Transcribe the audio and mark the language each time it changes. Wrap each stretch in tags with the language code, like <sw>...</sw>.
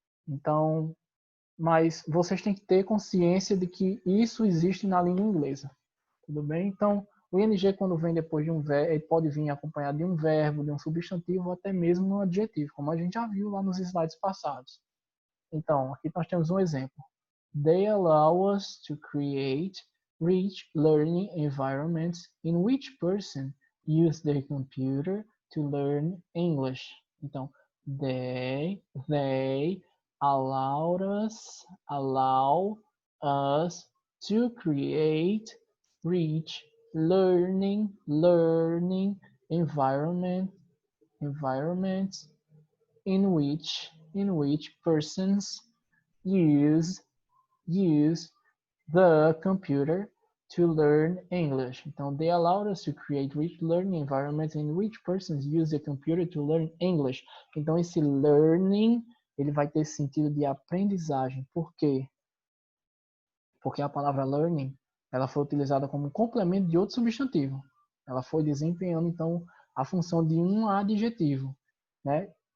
<pt>Então, mas vocês têm que ter consciência de que isso existe na língua inglesa, tudo bem? Então, o ing, quando vem depois de um verbo, ele pode vir acompanhado de um verbo, de um substantivo, ou até mesmo um adjetivo, como a gente já viu lá nos slides passados. Então, aqui nós temos um exemplo.</pt> <en>They allow us to create rich learning environments in which person use their computer to learn English. Então, They allow us to create rich learning environments in which persons use use the computer to learn English. Então, they allowed us to create rich learning environments in which persons use the computer to learn English.</en> <pt>Então, esse learning, ele vai ter sentido de aprendizagem. Por quê? Porque a palavra learning, ela foi utilizada como complemento de outro substantivo. Ela foi desempenhando, então, a função de um adjetivo, né?</pt>